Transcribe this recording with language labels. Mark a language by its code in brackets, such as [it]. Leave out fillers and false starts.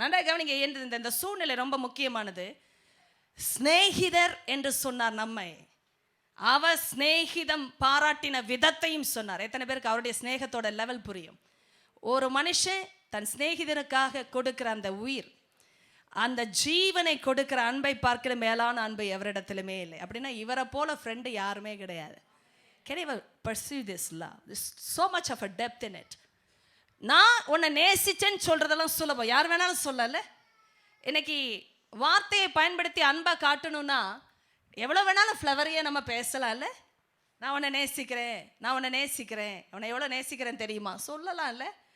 [ta] நன்றாக கவனிங்க, இந்த சூழ்நிலை ரொம்ப முக்கியமானது. சிநேகிதர் என்று சொன்னார் நம்மை, அவர் சிநேகிதம் பாராட்டின விதத்தையும் சொன்னார். எத்தனை பேருக்கு அவருடைய சிநேகத்தோட லெவல் புரியும்? ஒரு மனுஷன் தன் சிநேகிதனுக்காக கொடுக்கிற அந்த உயிர், அந்த ஜீவனை கொடுக்கிற அன்பை பார்க்கிற மேலான அன்பை எவரிடத்திலுமே இல்லை. அப்படின்னா இவரை போல ஃப்ரெண்டு யாருமே கிடையாது. [en] Can you pursue this love? There's so much of a depth in it. [ta] நான் உன்னை நேசிச்சேன்னு சொல்றதெல்லாம் சுலபம், யார் வேணாலும் சொல்லல. இன்னைக்கு வார்த்தையை பயன்படுத்தி அன்பை காட்டணும்னா எவ்வளோ வேணாலும் ஃப்ளவரையே நம்ம பேசலாம்ல. நான் உன்னை நேசிக்கிறேன், நான் உன்னை நேசிக்கிறேன், உன்னை எவ்வளோ நேசிக்கிறேன் தெரியுமா சொல்லலாம் இல்லை.